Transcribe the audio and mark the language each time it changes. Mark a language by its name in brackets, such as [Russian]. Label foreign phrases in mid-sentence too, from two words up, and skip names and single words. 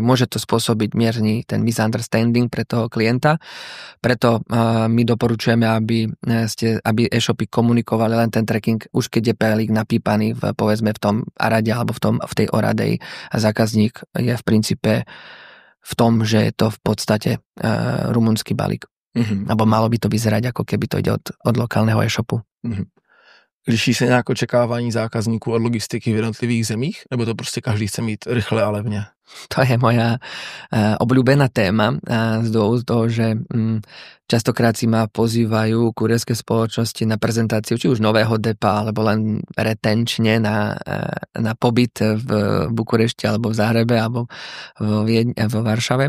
[Slovak] Môže to spôsobiť mierny ten misunderstanding pre toho klienta, preto my doporučujeme, aby e-shopy komunikovali len ten tracking, už keď je balík napípaný povedzme v tom Arade alebo v tej Oradei a zákazník je v princípe v tom, že je to v podstate rumunský balík. Alebo malo by to vyzerať, ako keby to ide od lokálneho e-shopu. [Czech] Liší se nějak očekávání zákazníků od logistiky v jednotlivých zemích? Nebo to prostě každý chce mít rychle a levně? [Slovak] To je moja obľúbená téma z dôvodu toho, že častokrát si ma pozývajú kurierské spoločnosti na prezentáciu či už nového depa, alebo len retenčne na pobyt v Bukurešti, alebo v Záhrebe, alebo vo Varšave.